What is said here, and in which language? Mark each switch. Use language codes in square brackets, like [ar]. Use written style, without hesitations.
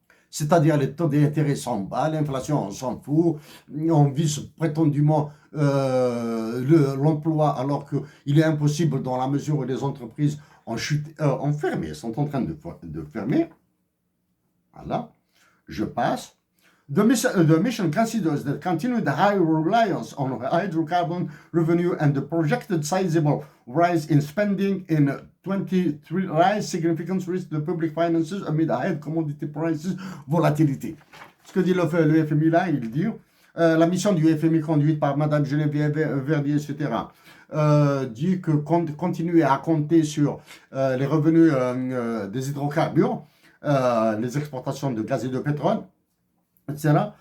[fr] C'est-à-dire les taux d'intérêt sont bas, l'inflation, on s'en fout, on vise prétendument l'emploi alors qu'il est impossible dans la mesure où les entreprises ont fermé, sont en train de fermer. Voilà, je passe. [en] The mission considers the continued high reliance on hydrocarbon revenue and the projected sizable rise in spending in 23 rise significant risk to public finances amid high commodity prices volatility. [fr] Ce que dit le FMI là, il dit la mission du FMI conduite par Madame Geneviève Verdier, etc., dit que continuer à compter sur les revenus des hydrocarbures, les exportations de gaz et de pétrole, etc.